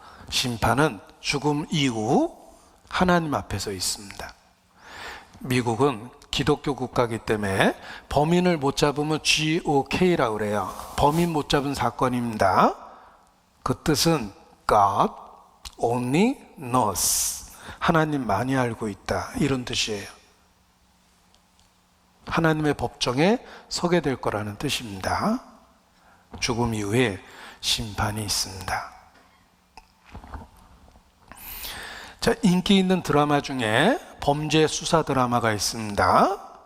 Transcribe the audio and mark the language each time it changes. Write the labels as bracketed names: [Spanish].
[Korean] 심판은 죽음 이후 하나님 앞에서 있습니다. 미국은 기독교 국가이기 때문에 범인을 못 잡으면 GOK라고 그래요. 범인 못 잡은 사건입니다. 그 뜻은 [English] God only knows. [Korean] 하나님만이 알고 있다, 이런 뜻이에요. 하나님의 법정에 서게 될 거라는 뜻입니다. 죽음 이후에 심판이 있습니다. 자, 인기 있는 드라마 중에 범죄 수사 드라마가 있습니다.